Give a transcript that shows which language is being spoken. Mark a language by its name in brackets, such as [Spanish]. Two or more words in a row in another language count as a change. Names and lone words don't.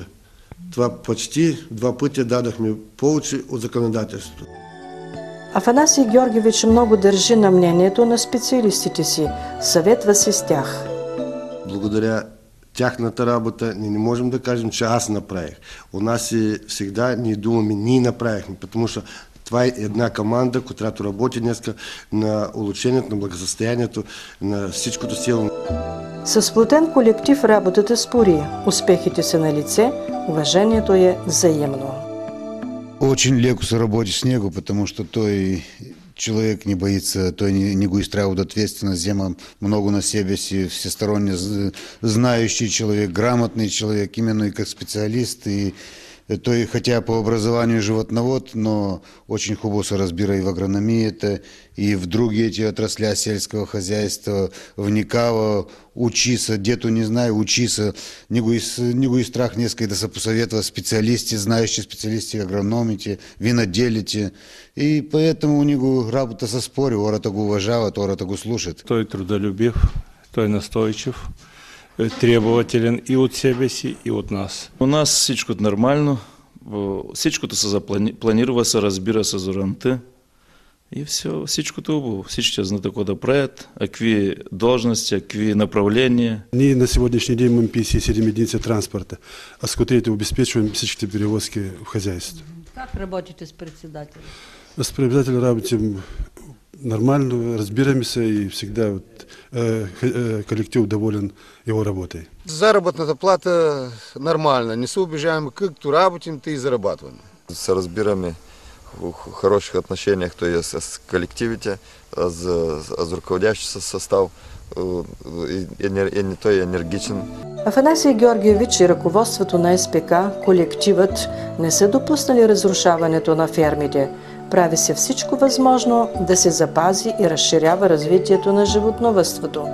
[Bulgarian] Това почти 2 пъти дадахме повече от законодателството. Афанасий Георгиевич много държи на мнението на специалистите си, съветва се с тях. Благодаря тяхната работа не можем да кажем, че аз направих. [Russian] У нас всегда [Bulgarian] ние думаме, ние направихме, [Russian] потому что [Bulgarian] това е една команда, която работи днес на улучшението, на благосъстоянието, на всичкото село. Със сплотен колектив работата спори. Успехите са на лице, уважението е взаимно. Очень леко се работи с него, [Russian] потому что [Bulgarian] той [Russian] человек не боится, [Bulgarian] той не го изтравят ответственность, взема много на себе си, [Russian] всесторонне знающий человек, грамотный человек, именно и как специалист, и той, хотя по образованию животновод, но очень [Bulgarian] хубаво се разбира и в агрономията, и в други [Russian] эти отрасли сельского хозяйства, вникава, учится, [Bulgarian] дето не знае, учится, не го и страх днеска и да се посоветва специалисти, знающие специалисти, агрономите, виноделите, [Russian] и поэтому у него [Bulgarian] работа се спори, хората го уважават, хората го слушат. Той трудолюбив, той настойчив, требователен и от себе си, и от нас. У нас всичко нормално, всичкото се запланирува, се разбира се зоранта и всичкото убаво. Всички знаят какво да правят, какви должности, какви направления. [Russian] Ние на сегодняшний день имаме 57 единицы транспорта, а с которыми обеспечиваем всичките перевозки в хозяйстве. Как работите с председателем? С председателем работим нормально, разбираем се и всегда коллектив доволен его работой. [Bulgarian] Заработната плата нормальна, не се обижаем, както работим, и зарабатываем. Се разбираме [Russian] в хороших отношениях, то есть [Bulgarian] с коллективите, [Russian] с руководящим [Bulgarian] състав, той е енергичен. Афанасий Георгиевич и ръководството на СПК, колективът, не са допуснали разрушаването на фермите. Прави се всичко възможно да се запази и разширява развитието на животновъдството.